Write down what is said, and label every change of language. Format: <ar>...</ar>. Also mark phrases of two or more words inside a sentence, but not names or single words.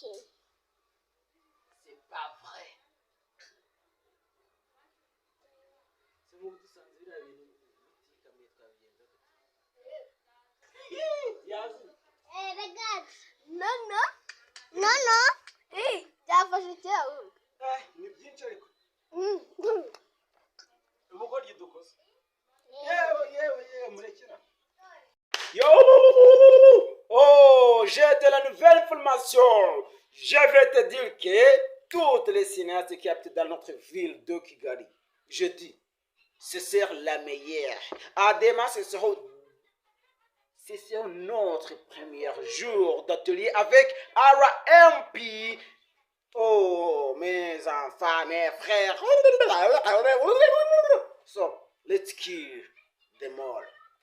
<fr>C'est pas vrai. C'est bon, tout ça, c'est la vie. Regarde. Non, non. Non, non. Hey, t'as pas jeté à où?</fr> <rw>Ni byinshi ariko Mm. ubugoryi dukoze yewe murekera yo</rw> <fr>oh j'ai de la nouvelle information. Je vais te dire que toutes les cinéastes qui habitent dans notre ville de Kigali, je dis, ce sera la meilleure. À demain, ce sera notre premier jour d'atelier avec RMP. Oh, mes enfants, mes frères.</fr> <en>So, let's kill them all.</en>